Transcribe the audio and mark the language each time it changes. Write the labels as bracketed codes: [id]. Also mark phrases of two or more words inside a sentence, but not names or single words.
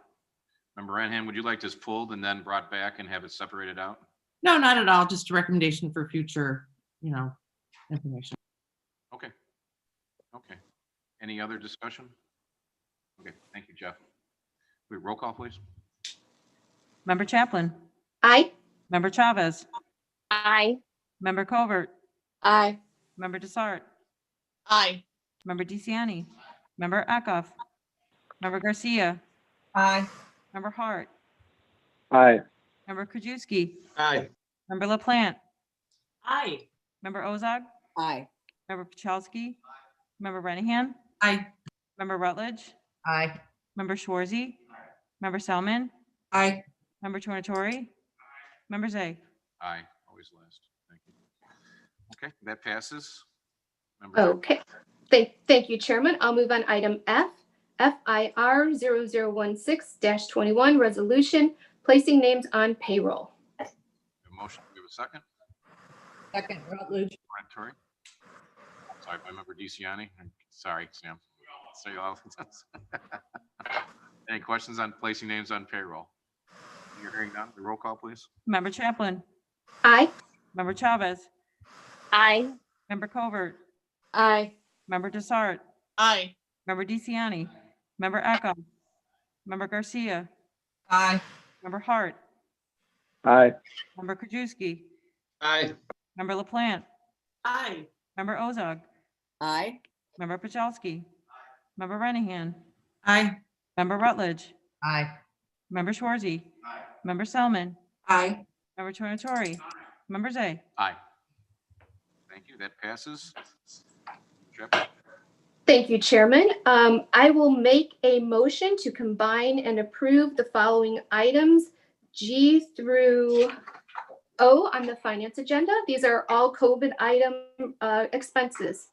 [en] Member Renahan, would you like this pulled and then brought back and have it separated out? No, not at all. Just a recommendation for future, information. Okay. Okay. Any other discussion? Okay, thank you, Jeff. Wait, roll call, please. Member Chaplin. Aye. Member Chavez. Aye. Member Covert. Aye. Member Desart. Aye. Member DeCiani. Member Eckhoff. Member Garcia. Aye. Member Hart. Aye. Member Krajewski. Aye. Member LaPlante. Aye. Member Ozog. Aye. Member Pachalski. Member Renahan. Aye. Member Rutledge. Aye. Member Schwarzy. Member Selman. Aye. Member Tornatori. Member Zay. Aye, always last. Thank you. Okay, that passes. Okay. Thank you, Chairman. I'll move on item F, FIR 0016-21, resolution, placing names on payroll. A motion, we have a second. Second, Rutledge. Tornatori. Sorry, by member DeCiani. Sorry, Sam. Say all. Any questions on placing names on payroll? You're hearing none. The roll call, please. Member Chaplin. Aye. Member Chavez. Aye. Member Covert. Aye. Member Desart. Aye. Member DeCiani. Member Eckhoff. Member Garcia. Aye. Member Hart. Aye. Member Krajewski. Aye. Member LaPlante. Aye. Member Ozog. Aye. Member Pachalski. Member Renahan. Aye. Member Rutledge. Aye. Member Schwarzy. Member Selman. Aye. Member Tornatori. Member Zay. Aye. Thank you. That passes. Jeff? Thank you, Chairman. I will make a motion to combine and approve the following items, G through O on the finance agenda. These are all COVID item expenses.